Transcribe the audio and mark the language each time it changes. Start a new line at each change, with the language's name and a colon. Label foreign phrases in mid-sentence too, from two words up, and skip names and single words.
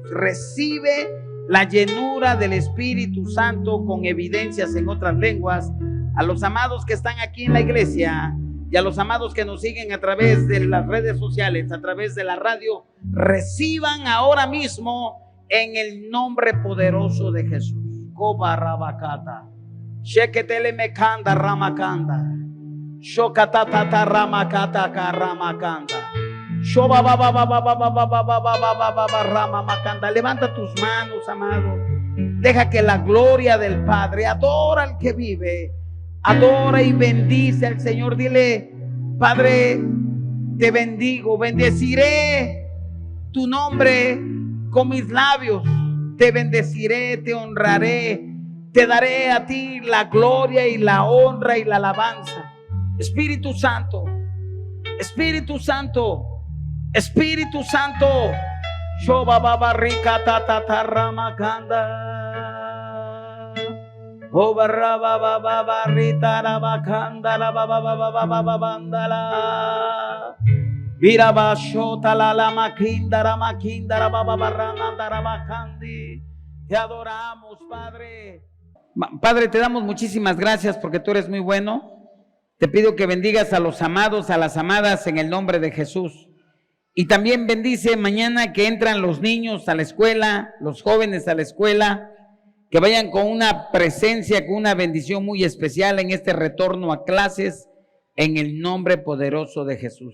Spanish: Recibe la llenura del Espíritu Santo con evidencias en otras lenguas. A los amados que están aquí en la iglesia y a los amados que nos siguen a través de las redes sociales, a través de la radio, reciban ahora mismo en el nombre poderoso de Jesús. Kobarabakata, Sheketele mekanda ramakanda. Shokatatata ramakata ramakanda. Ramamakanda. Levanta tus manos, amado. Deja que la gloria del Padre, adora al que vive, adora y bendice al Señor. Dile: Padre, te bendigo, bendeciré tu nombre con mis labios, te bendeciré, te honraré, te daré a ti la gloria y la honra y la alabanza. Espíritu Santo, Espíritu Santo, Espíritu Santo. Shoba baba rika tata ramakanda. Obarra baba baba rita rabakanda la baba baba baba bandala. Viraba shota la makinda la baba barranda rabakandi. Te adoramos, Padre. Padre, te damos muchísimas gracias porque tú eres muy bueno. Te pido que bendigas a los amados, a las amadas en el nombre de Jesús. Y también bendice mañana que entran los niños a la escuela, los jóvenes a la escuela, que vayan con una presencia, con una bendición muy especial en este retorno a clases, en el nombre poderoso de Jesús.